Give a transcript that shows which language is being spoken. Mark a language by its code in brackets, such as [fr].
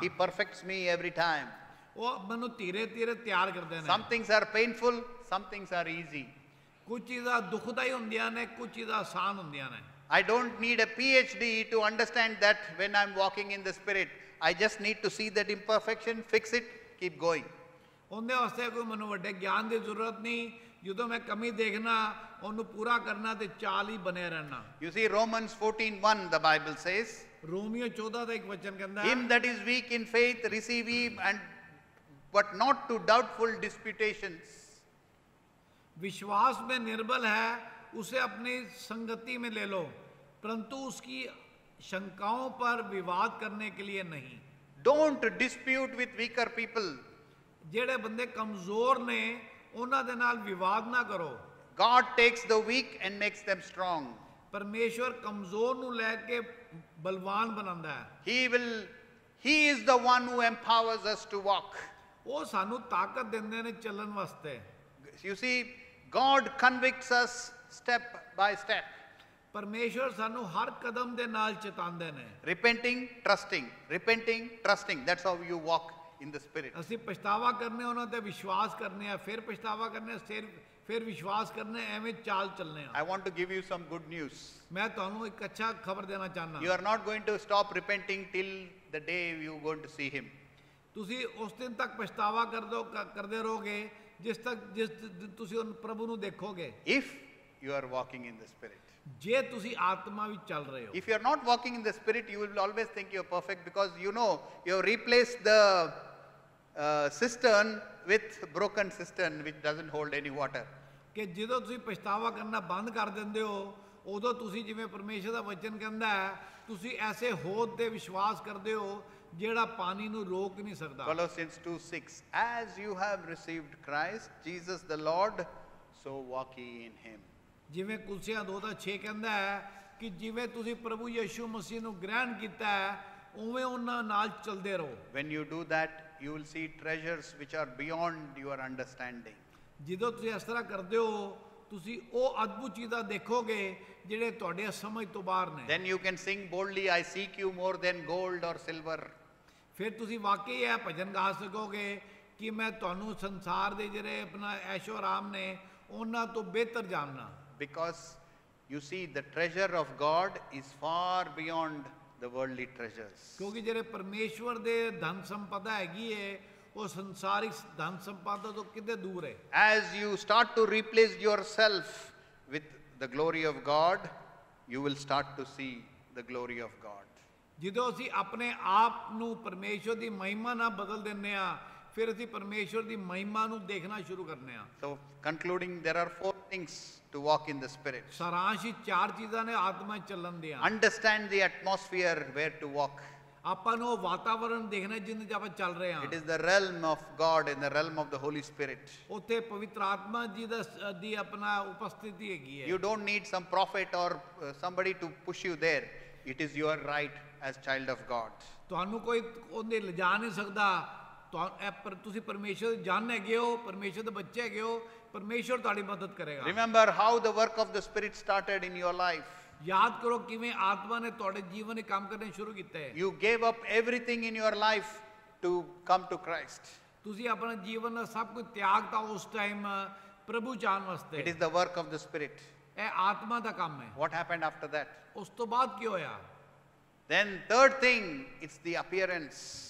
[en] He perfects me every time. [pa] ਉਹ ਮੈਨੂੰ ਧੀਰੇ ਧੀਰੇ ਤਿਆਰ ਕਰਦੇ ਨੇ। [en] Some things are painful, some things are easy. [pa] ਕੁਝ ਚੀਜ਼ਾਂ ਦੁਖਦਾਈ ਹੁੰਦੀਆਂ ਨੇ, ਕੁਝ ਚੀਜ਼ਾਂ ਆਸਾਨ ਹੁੰਦੀਆਂ ਨੇ। [en] I don't need a PhD to understand that when I'm walking in the Spirit. I just need to see that imperfection, fix it, keep going. [pa] ਉਹਦੇ ਵਾਸਤੇ ਕੋਈ ਮੈਨੂੰ ਵੱਡੇ ਗਿਆਨ ਦੀ ਜ਼ਰੂਰਤ ਨਹੀਂ। ਜਦੋਂ ਮੈਂ ਕਮੀ ਦੇਖਣਾ ਉਹਨੂੰ ਪੂਰਾ ਕਰਨਾ ਤੇ ਚਾਲ ਹੀ ਬਣਿਆ ਰਹਿਣਾ। [en] You see, Romans 14:1, the Bible says, [pa] Romeo 14 ਦਾ ਇੱਕ ਵਚਨ ਕਹਿੰਦਾ ਹੈ, [en] Him that is weak in faith receive ye, but not to doubtful disputations. [hi] विश्वास में निर्बल है उसे अपनी संगति में ले लो, परंतु उसकी शंकाओं पर विवाद करने के लिए नहीं। [en] Don't dispute with weaker people. [pa] ਜਿਹੜੇ ਬੰਦੇ ਕਮਜ਼ੋਰ ਨੇ ਉਹਨਾਂ ਦੇ ਨਾਲ ਵਿਵਾਦ ਨਾ ਕਰੋ। [en] God takes the weak and makes them strong. [pa] ਪਰਮੇਸ਼ਵਰ ਕਮਜ਼ੋਰ ਨੂੰ ਲੈ ਕੇ ਬਲਵਾਨ ਬਣਾਉਂਦਾ ਹੈ। [en] He is the one who empowers us to walk. [pa] ਉਹ ਸਾਨੂੰ ਤਾਕਤ ਦਿੰਦੇ ਨੇ ਚੱਲਣ ਵਾਸਤੇ। [en] You see, God convicts us step by step. [pa] ਪਰਮੇਸ਼ਵਰ ਸਾਨੂੰ ਹਰ ਕਦਮ ਦੇ ਨਾਲ ਚੇਤਾਉਂਦੇ ਨੇ। [en] Repenting, trusting, repenting, trusting. That's how you walk in the Spirit. [pa] ਅਸੀਂ ਪਛਤਾਵਾ ਕਰਨੇ ਉਹਨਾਂ ਤੇ ਵਿਸ਼ਵਾਸ ਕਰਨੇ ਆ, ਫਿਰ ਪਛਤਾਵਾ ਕਰਨੇ ਫਿਰ ਵਿਸ਼ਵਾਸ ਕਰਨੇ, ਐਵੇਂ ਚਾਲ ਚੱਲਨੇ ਆ। [en] I want to give you some good news. [pa] ਮੈਂ ਤੁਹਾਨੂੰ ਇੱਕ ਅੱਛਾ ਖਬਰ ਦੇਣਾ ਚਾਹਨਾ। [en] You are not going to stop repenting till the day you are going to see Him. [pa] ਤੁਸੀਂ ਉਸ ਦਿਨ ਤੱਕ ਪਛਤਾਵਾ ਕਰਦੇ ਰਹੋਗੇ ਜਿਸ ਦਿਨ ਤੁਸੀਂ ਉਹ ਪ੍ਰਭੂ ਨੂੰ ਦੇਖੋਗੇ। [en] If you are walking in the Spirit. [pa] ਜੇ ਤੁਸੀਂ ਆਤਮਾ ਵਿੱਚ ਚੱਲ ਰਹੇ ਹੋ। [en] If you are not walking in the Spirit, you will always think you are perfect because you know you have replaced the cistern with broken cistern which doesn't hold any water. [pa] ਕਿ ਜਦੋਂ ਤੁਸੀਂ ਪਛਤਾਵਾ ਕਰਨਾ ਬੰਦ ਕਰ ਦਿੰਦੇ ਹੋ ਉਦੋਂ ਤੁਸੀਂ ਜਿਵੇਂ ਪਰਮੇਸ਼ਰ ਦਾ ਵਚਨ ਕਹਿੰਦਾ ਹੈ ਤੁਸੀਂ ਐਸੇ ਹੋਦ ਤੇ ਵਿਸ਼ਵਾਸ ਕਰਦੇ ਹੋ ਜਿਹੜਾ ਪਾਣੀ ਨੂੰ ਰੋਕ ਨਹੀਂ ਸਕਦਾ। [en] Colossians 2:6, as you have received Christ Jesus the Lord, so walk ye in Him. [pa] ਜਿਵੇਂ ਕੁਲਸੀਆਂ 2:6 ਕਹਿੰਦਾ ਹੈ ਕਿ ਜਿਵੇਂ ਤੁਸੀਂ ਪ੍ਰਭੂ ਯਿਸੂ ਮਸੀਹ ਨੂੰ ਗ੍ਰਹਿਣ ਕੀਤਾ ਹੈ ਉਵੇਂ ਉਹਨਾਂ ਨਾਲ ਚੱਲਦੇ ਰਹੋ। [en] When you do that, you will see treasures which are beyond your understanding. [pa] ਜਦੋਂ ਤੁਸੀਂ ਇਸ ਤਰ੍ਹਾਂ ਕਰਦੇ ਹੋ ਤੁਸੀਂ ਉਹ ਅਦਭੁਤ ਚੀਜ਼ਾਂ ਦੇਖੋਗੇ ਜਿਹੜੇ ਤੁਹਾਡੇ ਸਮਝ ਤੋਂ ਬਾਹਰ ਨੇ। [en] Then you can sing boldly, I seek you more than gold or silver. [pa] ਫਿਰ ਤੁਸੀਂ ਵਾਕਈ ਇਹ ਭਜਨ ਗਾ ਸਕੋਗੇ ਕਿ ਮੈਂ ਤੁਹਾਨੂੰ ਸੰਸਾਰ ਦੇ ਜਿਹੜੇ ਆਪਣਾ ਐਸ਼ੋ ਆਰਾਮ ਨੇ ਉਹਨਾਂ ਤੋਂ ਬਿਹਤਰ ਜਾਣਨਾ। [en] Because you see, the treasure of God is far beyond the worldly treasures. [pa] ਕਿਉਂਕਿ ਜਿਹੜੇ ਪਰਮੇਸ਼ਵਰ ਦੇ ਧਨ ਸੰਪਦਾ ਹੈਗੀ ਹੈ ਉਹ ਸੰਸਾਰਿਕ ਧਨ ਸੰਪਦਾ ਤੋਂ ਕਿਤੇ ਦੂਰ ਹੈ। [en] As you start to replace yourself with the glory of God, you will start to see the glory of God. [pa] ਜਦੋਂ ਅਸੀਂ ਆਪਣੇ ਆਪ ਨੂੰ ਪਰਮੇਸ਼ਵਰ ਦੀ ਮਹਿਮਾ ਨਾਲ ਬਦਲ ਦਿੰਨੇ ਆ, ਫਿਰ ਅਸੀਂ ਪਰਮੇਸ਼ਵਰ ਦੀ ਮਹਿਮਾ ਨੂੰ ਦੇਖਣਾ ਸ਼ੁਰੂ ਕਰਨੇ ਆ। [en] So concluding, there are 4 things to walk in the Spirit. [pa] ਸਾਰਾਂਸ਼ ਹੀ 4 ਚੀਜ਼ਾਂ ਨੇ ਆਤਮਾ 'ਚ ਚੱਲਣ ਦੀਆਂ। [en] Understand the atmosphere where to walk. [pa] ਆਪਾਂ ਨੂੰ ਉਹ ਵਾਤਾਵਰਣ ਦੇਖਣਾ ਜਿੰਦੇ 'ਚ ਆਪਾਂ ਚੱਲ ਰਹੇ ਹਾਂ। [en] It is the realm of God and the realm of the Holy Spirit. [pa] ਉੱਥੇ ਪਵਿੱਤਰ ਆਤਮਾ ਜੀ ਦੀ ਆਪਣਾ ਉਪਸਥਿਤੀ ਹੈਗੀ ਹੈ। [en] You don't need some prophet or somebody to push you there. It is your right as child of God. [pa] ਤੁਹਾਨੂੰ ਕੋਈ ਉਹਦੇ ਲਿਜਾ ਨਹੀਂ ਸਕਦਾ। ਤੁਸੀਂ ਪਰਮੇਸ਼ਰ ਦੇ ਜਨ ਹੈਗੇ ਹੋ, ਪਰਮੇਸ਼ਰ ਦੇ ਬੱਚੇ ਹੈਗੇ ਹੋ, ਪਰਮੇਸ਼ਰ ਤੁਹਾਡੀ ਮਦਦ ਕਰੇਗਾ। [en] Remember how the work of the Spirit started in your life. [pa] ਯਾਦ ਕਰੋ ਕਿਵੇਂ ਆਤਮਾ ਨੇ ਤੁਹਾਡੇ ਜੀਵਨ ਵਿੱਚ ਕੰਮ ਕਰਨੇ ਸ਼ੁਰੂ ਕੀਤੇ। [en] You gave up everything in your life to come to Christ. [pa] ਤੁਸੀਂ ਆਪਣਾ ਜੀਵਨ ਦਾ ਸਭ ਕੁਝ ਤਿਆਗਤਾ ਉਸ ਟਾਈਮ ਪ੍ਰਭੂ ਚਾਹਣ ਵਾਸਤੇ। [en] It is the work of the Spirit. [pa] ਇਹ ਆਤਮਾ ਦਾ ਕੰਮ ਹੈ। [en] What happened after that? [pa] ਉਸ ਤੋਂ ਬਾਅਦ ਕੀ ਹੋਇਆ? [en] Then third thing, it's the appearance.